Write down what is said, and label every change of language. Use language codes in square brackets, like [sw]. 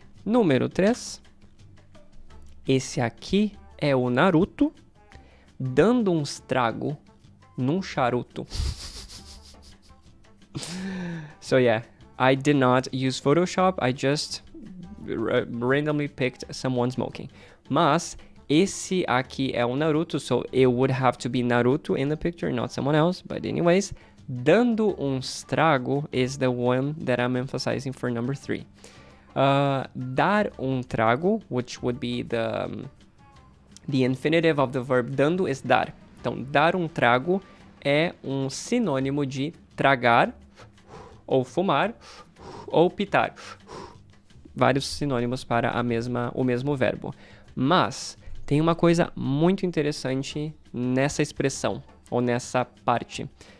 [pt] Número 3. Esse aqui é o Naruto. dando um estrago num charuto. [en] So yeah, I did not use Photoshop, I just randomly picked someone smoking. [pt] Mas esse aqui é um Naruto, [en] so it would have to be Naruto in the picture, not someone else. But anyways, [pt] dando um estrago [en] is the one that I'm emphasizing for number 3. [pt] Dar um trago, [en] which would be the infinitive of the verb dando, is dar. [pt] Então, dar um trago é um sinônimo de tragar, ou fumar, ou pitar. Vários sinônimos para o mesmo verbo. Mas tem uma coisa muito interessante nessa expressão, ou nessa parte.